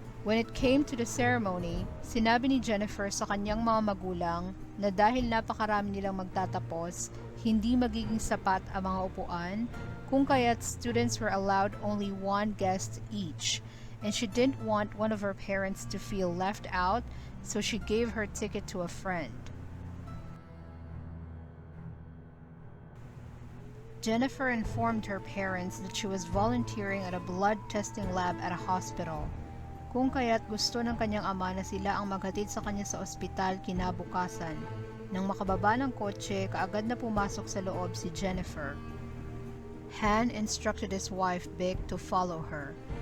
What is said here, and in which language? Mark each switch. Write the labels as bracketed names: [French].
[English] When it came to the ceremony, [Filipino] sinabi ni Jennifer sa kanyang mga magulang na dahil napakarami nilang magtatapos, hindi magiging sapat ang mga upuan, kung kaya't [English] students were allowed only 1 guest each, and she didn't want one of her parents to feel left out, so she gave her ticket to a friend. Jennifer informed her parents that she was volunteering at a blood testing lab at a hospital. [Filipino] Kung kaya't gusto ng kanyang ama na sila ang maghatid sa kanya sa ospital kinabukasan. Nang makababa ng kotse, kaagad na pumasok sa loob si Jennifer. [English] Han instructed his wife Vic to follow her.